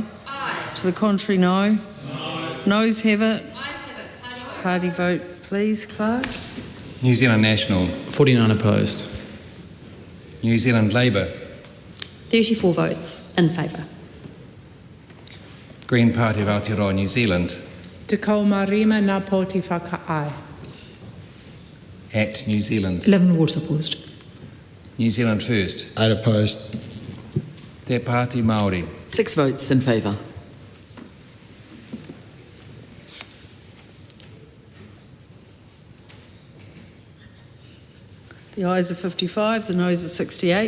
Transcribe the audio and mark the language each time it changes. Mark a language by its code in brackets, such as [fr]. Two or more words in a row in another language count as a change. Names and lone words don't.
[en] Aye. To the contrary, no. No. Noes have it. Ayes have it. Party vote, please, Clerk. New Zealand National. 49 opposed. New Zealand Labour. 34 votes in favour. Green Party of Aotearoa New Zealand. [mi] Te kau marima nā poti whakaai. [en] Act New Zealand. 11 votes opposed. New Zealand First. 8 opposed. Te Pāti Māori. 6 votes in favour. The ayes are 55, the noes are 68.